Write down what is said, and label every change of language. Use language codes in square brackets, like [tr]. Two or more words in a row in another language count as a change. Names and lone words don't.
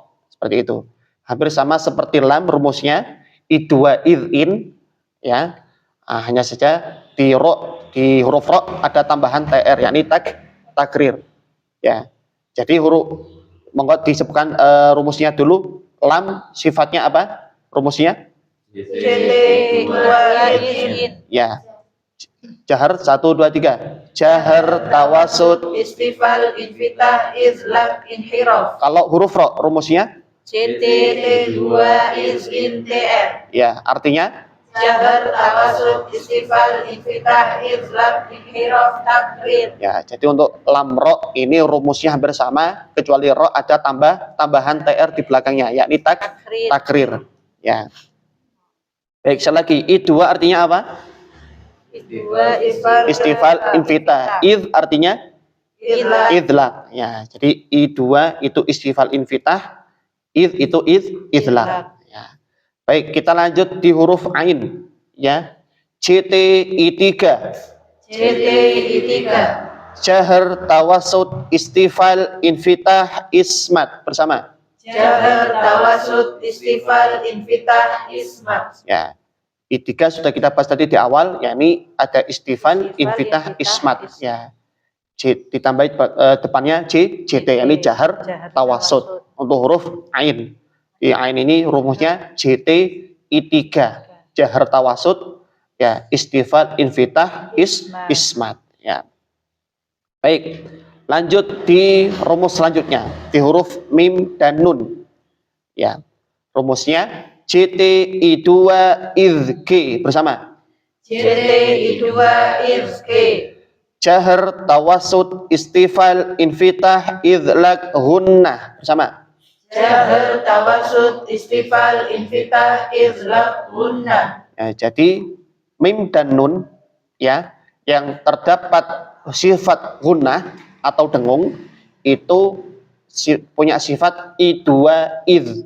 [id] Seperti itu. Hampir sama seperti lam rumusnya I2 in ya. Hanya saja di huruf ro ada tambahan TR yakni takrir. Ya. Jadi huruf monggo disebutkan rumusnya dulu. Lam sifatnya apa? Rumusnya? JT I2 is in. Ya. Jahar 1 2 3. [ar] جهر توسط. استفال انفتاح إذلاق انحراف. [id] Kalau huruf ro rumusnya? JT I2 is in TR. Ya, artinya [ar] جهر توسط استفال انفتاح إذلاق انحراف تكرير. [id] ya, jadi untuk lam ro ini rumusnya hampir sama kecuali ro ada tambahan TR di belakangnya yakni takrir. Ya. Baik, sekali lagi I2 artinya apa? [ar] استفال انفتاح. [id] Id artinya idlaq. Ya, jadi I2 itu [ar] استفال انفتاح, [id] id itu idlaq. Ya. Baik, kita lanjut di huruf ain ya. JT I3. JT I3. [ar] جهر توسط استفال انفتاح إصمات bersama. جهر توسط استفال انفتاح إصمات. [id] Ya. I3 sudah kita bahas tadi di awal, yakni ada [ar] استفال انفتاح إصمات [id] ya. Ditambahi depannya JT yakni [ar] جهر توسط [id] untuk huruf ain. Di ain ini rumusnya JT I3 [ar] جهر توسط [id] ya [ar] استفال انفتاح إصمات [id] ya. Baik, lanjut di rumus selanjutnya di huruf mim dan nun ya. Rumusnya JT I2 izq bersama. JT I2 izq. [ar] جهر توسط استفال انفتاح إذلاق غنة bersama. جهر توسط استفال انفتاح إذلاق غنة. [id] Ya, jadi mim dan nun ya yang terdapat sifat hunnah atau dengung itu punya sifat I2 id.